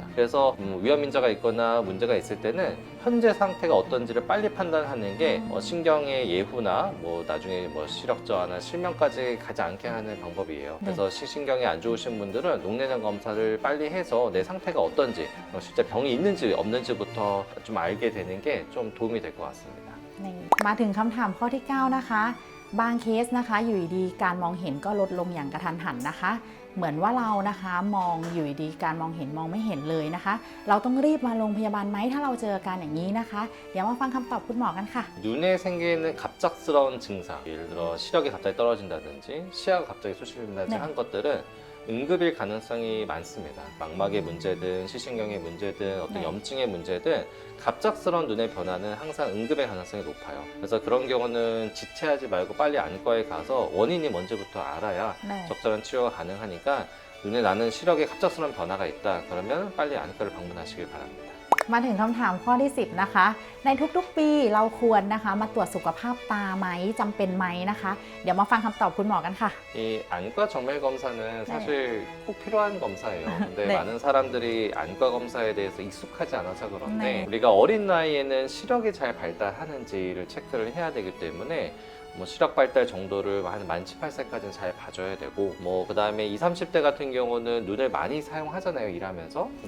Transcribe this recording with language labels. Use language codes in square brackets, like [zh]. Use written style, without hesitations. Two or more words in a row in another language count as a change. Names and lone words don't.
[ko] 그래서 위험 인자가 있거나 문제가 있을 때는 현재 상태가 어떤지를 빨리 판단하는 게 신경의 예후나 뭐 나중에 뭐 시력 저하나 실명까지 가지 않게 하는 방법이에요. 그래서 신경이 안 좋으신 분들은 녹내장 검사를 빨리 해서 내 상태가 어떤지 실제 병이 있는지 없는지부터 좀 알게 되는 게 좀 도움이 될 것 같습니다. [th] นี่มาถึงคำถามข้อที่ 9 นะคะ บางเคสนะคะอยู่ดีๆการมองเห็นก็ลดลงอย่างกระทันหันนะคะ เหมือนว่าเรานะคะมองอยู่ดีๆการมองเห็นมองไม่เห็นเลยนะคะ เราต้องรีบมาโรงพยาบาลไหมถ้าเราเจออาการอย่างนี้นะคะ เดี๋ยวมาฟังคำตอบคุณหมอกันค่ะ [ko] 눈에 생기는 갑작스러운 증상, 예를 들어 시력이 갑자기 떨어진다든지 시야가 갑자기 소실된다든지 네. 한 것들은 응급일 가능성이 많습니다. 망막의 문제든 시신경의 문제든 어떤 네. 염증의 문제든 갑작스러운 눈의 변화는 항상 응급의 가능성이 높아요. 그래서 그런 경우는 지체하지 말고 빨리 안과에 가서 원인이 뭔지부터 알아야 네. 적절한 치료가 가능하니까 눈에 나는 시력에 갑작스러운 변화가 있다. 그러면 빨리 안과를 방문하시길 바랍니다. [th] มาถึงคำถามข้อที่ 10 นะคะ ในทุกๆปีเราควรนะคะมาตรวจสุขภาพตาไหมจำเป็นไหมนะคะ เดี๋ยวมาฟังคำตอบคุณหมอกันค่ะ [ko] 이 안과 정밀 검사는 사실 꼭 필요한 검사예요. 근데 네. 많은 사람들이 안과 검사에 대해서 익숙하지 않아서 그런데 네. 우리가 어린 나이에는 시력이 잘 발달하는지를 체크를 해야 되기 때문에 뭐 시력 발달 정도를 한 만 18세까지는 잘 봐줘야 되고 뭐 그 다음에 20, 30대 같은 경우는 눈을 많이 사용하잖아요 일하면서 그러니까